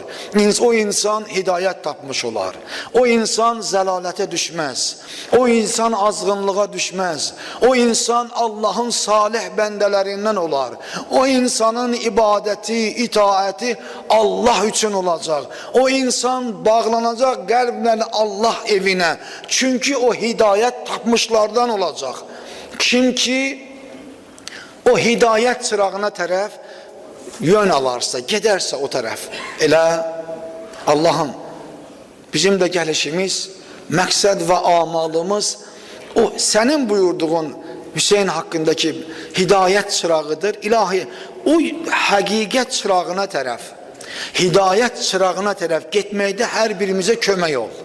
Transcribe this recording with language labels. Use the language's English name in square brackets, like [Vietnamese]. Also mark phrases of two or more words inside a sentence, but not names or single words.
[Azerbaijani] O insan hidayət tapmış olar. O insan zəlalətə düşməz. O insan azğınlığa düşməz. O insan Allah'ın salih bəndələrindən olar. O insanın ibadəti, itaəti Allah üçün olacaq. O insan bağlanacaq qəlblə Allah evinə. Çünkü o hidayet tapmışlardan olacak. Kim ki o hidayet çırağına tərəf yön alarsa, gedərsə o tərəf. Elə Allah'ım, bizim də gəlişimiz, məqsəd və amalımız o sənin buyurduğun Hüseyin hakkındaki hidayet çırağıdır. İlahi, o həqiqət çırağına tərəf, hidayet çırağına tərəf getməkdə hər birimizə kömək ol.